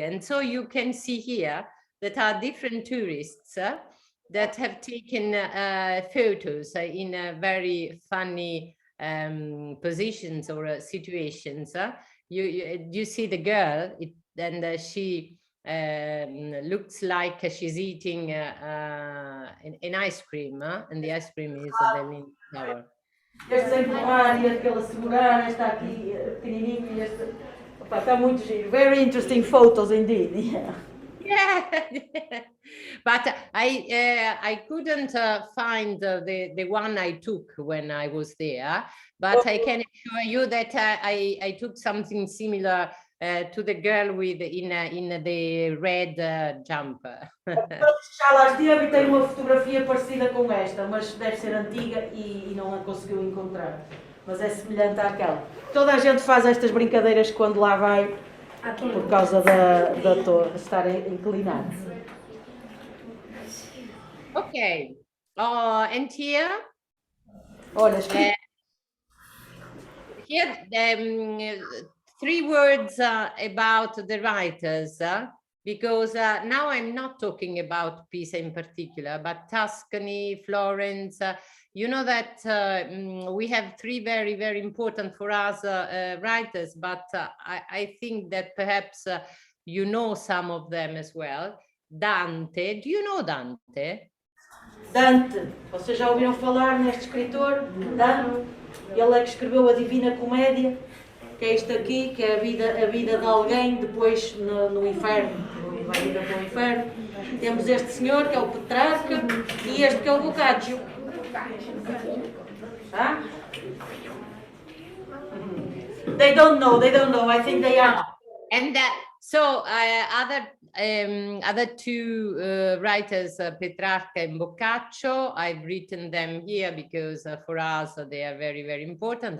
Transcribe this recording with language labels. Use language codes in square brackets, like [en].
[en] And so you can see here that are different tourists that have taken photos in very funny positions or situations. You see the girl, and she looks like she's eating an ice cream, and the ice cream is the Leaning Tower. [pt] Este sem borrar e aquele a segurar, está aqui pequenininho e este. Opa, está muito giro. [en] Very interesting photos indeed. Yeah. Yeah, but I couldn't find the one I took when I was there, but I can assure you that I took something similar to the girl with in the red jumper. [pt] Já lá esteve e tem uma fotografia parecida com esta, mas deve ser antiga e não a conseguiu encontrar. Mas é semelhante àquela. Toda a gente faz estas brincadeiras quando lá vai, por causa da torre estar inclinada. [en] Okay. Oh, and here? [pt] Olha, [en] here, 3 words about the writers, because now I'm not talking about Pisa in particular, but Tuscany, Florence. You know that we have 3 very, very important for us writers, but I think that perhaps you know some of them as well. Dante, do you know Dante? [pt] Dante, vocês já ouviram falar neste escritor? Dante, ele é que escreveu a Divina Comédia, que é este aqui, que é a vida de alguém depois no inferno, vai vida para o inferno. Temos este senhor, que é o Petrarca, e este que é o Boccaccio. Huh? [en] They don't know, I think they are. And so other 2 writers, Petrarca and Boccaccio, I've written them here because for us they are very, very important.